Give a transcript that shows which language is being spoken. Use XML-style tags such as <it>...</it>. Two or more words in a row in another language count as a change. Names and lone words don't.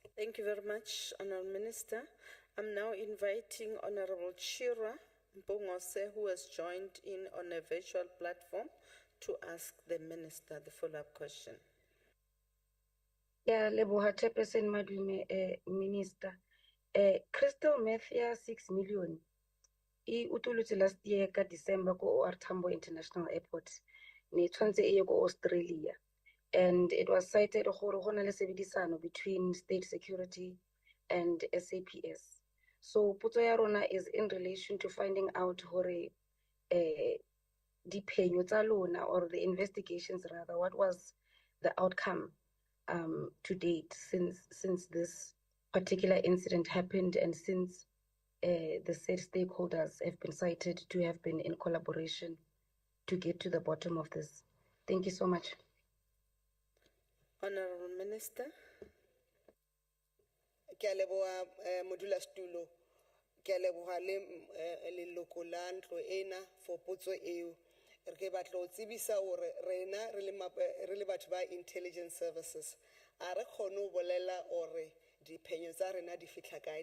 <en>Thank you very much, Honorable Minister. I'm now inviting Honorable Chira Mbongose, who has joined in on a virtual platform, to ask the Minister the follow-up question. Yeah,</en> <st>Leboha Chairperson Madume,</st> <en>Minister. Crystal meth</en> <st>ya 6 million. I utulutse</st> <en>last year</en> <st>ka December ko OR Tambo International Airport. Ni tshwantse e ye ko Australia.</st> <en>And it was cited</en> <st>gore go na le sebedisano</st> <en>between state security and SAPS. So</en> <st>potso ya rona</st> <en>is in relation to finding out</en> <st>gore diphenyo tsa lona</st> <en>or the investigations rather, what was the outcome to date since this particular incident happened and since the said stakeholders have been cited to have been in collaboration to get to the bottom of this. Thank you so much. Honorable Minister.</en> <st>Ke a leboha modulasetulo. Ke a leboha le leloko la ntlo ena for potso eo. Re batla ho tsebisa hore rena re le batho ba</st> <en>intelligence services</en> <st>a re kgone ho bolela hore diphenyo tsa rena di fihla kae.</st>